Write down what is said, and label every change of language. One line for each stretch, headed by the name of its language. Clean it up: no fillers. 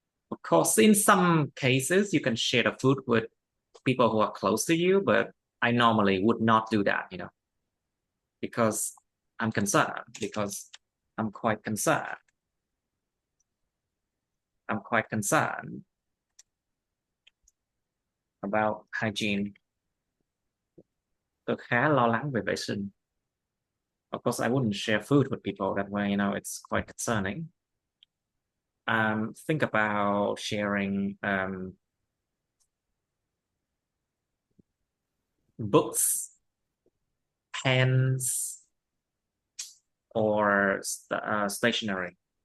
English: Of course, in some cases, you can share the food with people who are close to you, but I normally would not do that, you know, because I'm concerned, because I'm quite concerned. I'm quite concerned about hygiene.
Vietnamese: Tôi khá lo lắng về vệ sinh.
English: Of course, I wouldn't share food with people that way, you know, it's quite concerning. Think about sharing books, pens, or stationery.